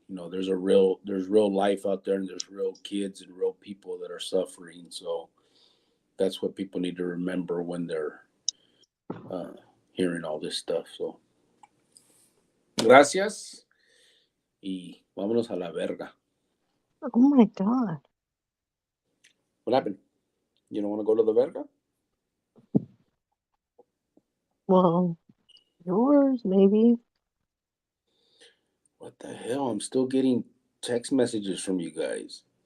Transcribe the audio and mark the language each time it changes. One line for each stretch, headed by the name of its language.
English: There's real life out there, and there's real kids and real people that are suffering. So that's what people need to remember when they're hearing all this stuff.
Spanish: So gracias y vámonos a la verga.
English: Oh my God. What happened? You don't want to go to the verga? Well, yours maybe. What the hell? I'm still getting text messages from you guys.